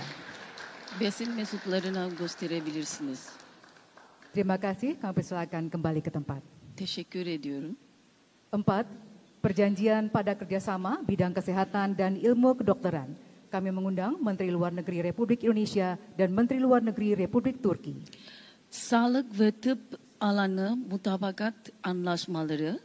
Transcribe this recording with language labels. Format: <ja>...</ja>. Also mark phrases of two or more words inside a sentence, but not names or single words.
<tr>Basın mensuplarına gösterebilirsiniz.</tr> <id>Terima kasih, kami persilakan kembali ke tempat.</id> <tr>Teşekkür ediyorum.</tr> <id>4. Perjanjian pada kerjasama bidang kesehatan dan ilmu kedokteran. Kami mengundang Menteri Luar Negeri Republik Indonesia dan Menteri Luar Negeri Republik Turki.</id> <tr>Sağlık ve tıp alanı mutabakat anlaşmaları.</tr>